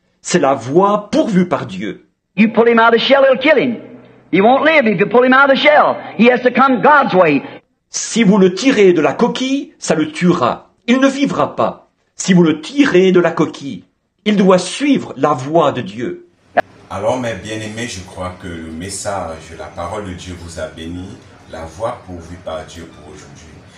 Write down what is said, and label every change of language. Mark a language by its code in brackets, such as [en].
[fr] C'est la voie pourvue par Dieu. [en] You pull him out of the shell, it'll kill him. He won't live if you pull him out of the shell. He has to come God's way. [fr] Si vous le tirez de la coquille, ça le tuera. Il ne vivra pas. Si vous le tirez de la coquille, il doit suivre la voie de Dieu. Alors, mes bien-aimés, je crois que le message, la parole de Dieu vous a béni, la voie pourvue par Dieu pour aujourd'hui.